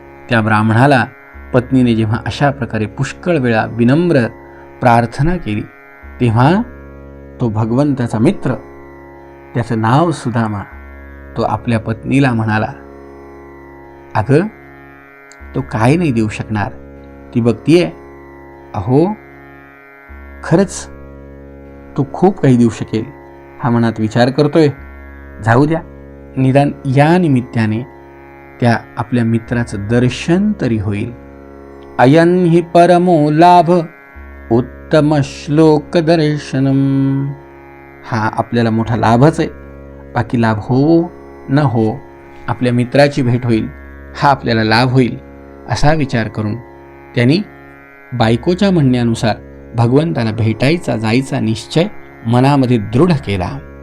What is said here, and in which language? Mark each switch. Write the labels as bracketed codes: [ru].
[mr] त्या ब्राह्मणाला पत्नीने जेव्हा अशा प्रकारे पुष्कळ वेळा विनम्र प्रार्थना केली तेव्हा तो भगवंताचा मित्र, त्याचं नाव सुदामा, तो आपल्या पत्नीला म्हणाला, अगं तो काय नाही देऊ शकणार, ती बघतीये, अहो खरंच तो खूप काही देऊ शकेल हा मनात विचार करतोय. जाऊ द्या, निदान या निमित्ताने त्या आपल्या मित्राचं दर्शन तरी होईल. [sa] अयन हि परमो लाभ उत्तम श्लोक दर्शनम. [mr] हा आपल्याला मोठा लाभच आहे. बाकी लाभ हो न हो, आपल्या मित्राची भेट होईल हा आपल्याला लाभ होईल असा विचार करून त्यांनी बायकोच्या म्हणण्यानुसार भगवंताला भेटायचा जायचा निश्चय मनामध्ये दृढ केला.